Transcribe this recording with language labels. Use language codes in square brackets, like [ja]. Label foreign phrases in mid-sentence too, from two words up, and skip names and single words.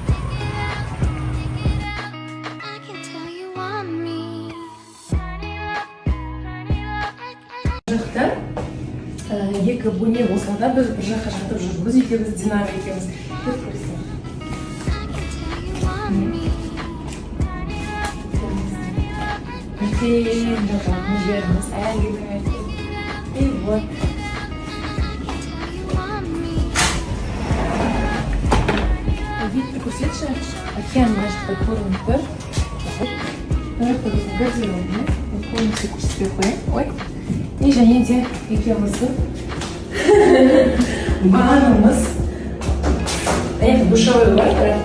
[kk] Мына жақта екі бөлме болса да біз бір жаққа жатып жүрміз, екеуміз Динара екеуміз. Үлкен жататын жеріміз, әлгі. [ru] И вот. Видно, [kk] көрсетші, океан мына жақта көрініп тұр. Мына жақта біздің гардеробный. Полностью көрсетпей қояйын. Ой. И және де екеуміздің ваннамыз. Енді душевой бар.